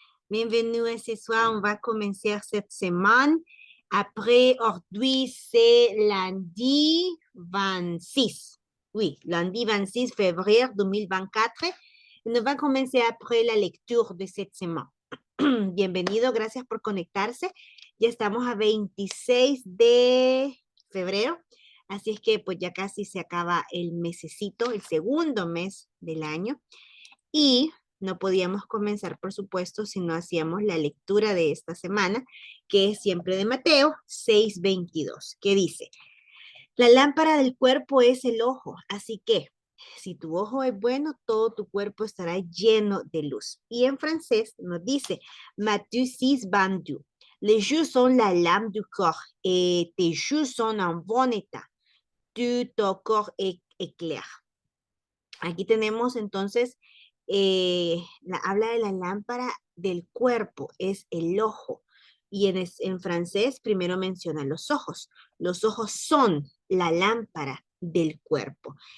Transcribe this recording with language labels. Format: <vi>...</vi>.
<fr>Bienvenue à ce soir. On va commencer cette semaine. Après, aujourd'hui, c'est lundi 26. Oui, lundi 26 février 2024. On va commencer après la lecture de cette semaine.</fr> <es>Bienvenido, gracias por conectarse. Ya estamos a 26 de febrero. Así es que pues ya casi se acaba el mesecito, el segundo mes del año. Y no podíamos comenzar, por supuesto, si no hacíamos la lectura de esta semana, que es siempre de Mateo 6:22, que dice, la lámpara del cuerpo es el ojo, así que si tu ojo es bueno, todo tu cuerpo estará lleno de luz. Y en francés nos dice,</es> <fr>Matthieu 6:22, les yeux sont la lame du corps et tes yeux sont en bon état. Ton corps est éclair.</fr> <es>Aquí tenemos entonces, habla de la lámpara del cuerpo, es el ojo. Y en francés primero menciona los ojos. Los ojos son la lámpara del cuerpo.</es>